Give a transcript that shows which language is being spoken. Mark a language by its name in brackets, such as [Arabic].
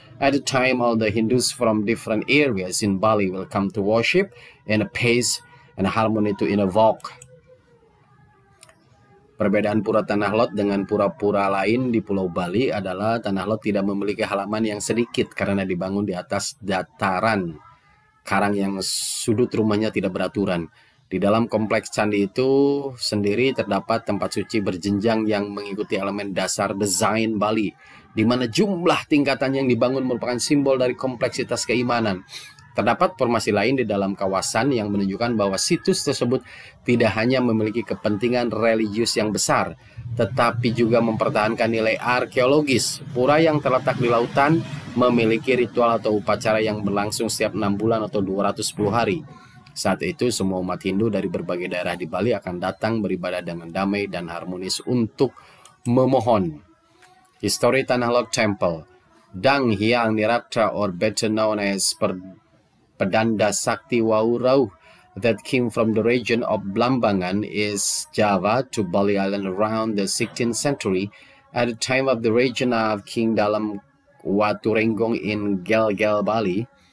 [English] At the time, all the Hindus from different areas in Bali will come to worship in a pace and harmony to invoke. [Indonesian] Perbedaan Pura Tanah Lot dengan pura-pura lain di Pulau Bali adalah Tanah Lot tidak memiliki halaman yang sedikit karena dibangun di atas dataran karang yang sudut rumahnya tidak beraturan. Di dalam kompleks candi itu sendiri terdapat tempat suci berjenjang yang mengikuti elemen dasar desain Bali, di mana jumlah tingkatan yang dibangun merupakan simbol dari kompleksitas keimanan. Terdapat formasi lain di dalam kawasan yang menunjukkan bahwa situs tersebut tidak hanya memiliki kepentingan religius yang besar, tetapi juga mempertahankan nilai arkeologis. Pura yang terletak di lautan memiliki ritual atau upacara yang berlangsung setiap 6 bulan atau 210 hari. Saat itu semua umat Hindu dari berbagai daerah di Bali akan datang beribadah dengan damai dan harmonis untuk memohon. [English] History Tanah Lot Temple. Dang Hyang Niratra, or better known as Pedanda Sakti Waurau, that came from the region of Blambangan, is Java to Bali Island around the 16th century at the time of the region of King Dalam Waturenggong in Gelgel, Bali.